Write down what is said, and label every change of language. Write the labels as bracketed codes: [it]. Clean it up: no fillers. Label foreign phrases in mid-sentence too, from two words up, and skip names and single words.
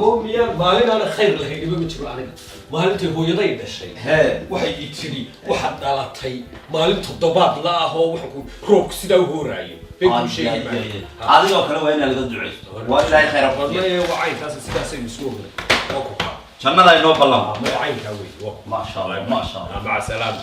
[so] oo miyaa maalin aan khayr lahayn iba ma jiro aniga maalintii hooyaday dhashay waxay ii tidhi waxaad dhalatay maalin toddobaad la ah oo waxaan roobku sidaa u hooraayo bay kuu sheegi maayo adigoo kale waa inaa laga duceysto waa ilaahay khayr fadhiyo waa caynkaas sidaasaynu isku ognay waa ku kaa jannada inoo ballan ma caynkaa wey [ar] ما شاء الله ما شاء الله مع السلامة